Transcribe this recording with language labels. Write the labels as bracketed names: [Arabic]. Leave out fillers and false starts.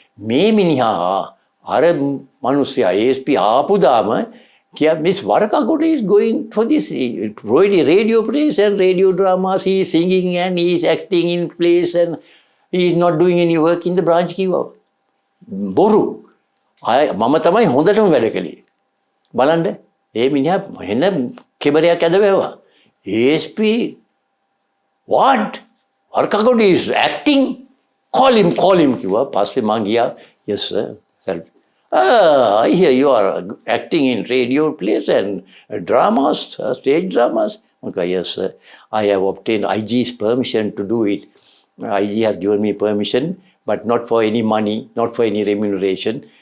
[Sinhala] මේ මිනිහා අර මිනිස්සයා ASP ආපු දාම කිය miss වරකගොඩ [English] is going for this radio plays and radio dramas. He is singing and he is acting in plays and he is not doing any work in the branch [Sinhala] කිව්වා. බොරු. මම තමයි හොඳටම වැඩ කළේ. බලන්න ඒ මිනිහා එන කෙබරයක් ඇද වැව්වා. [English] ASP what? Warakagoda is acting? Call him [Sinhala] කිව්වා. පස්සේ මං ගියා [English] yes sir. I hear you are acting in radio plays and dramas, stage dramas. Okay, yes, sir. I have obtained IG's permission to do it. IG has given me permission, but not for any money, not for any remuneration.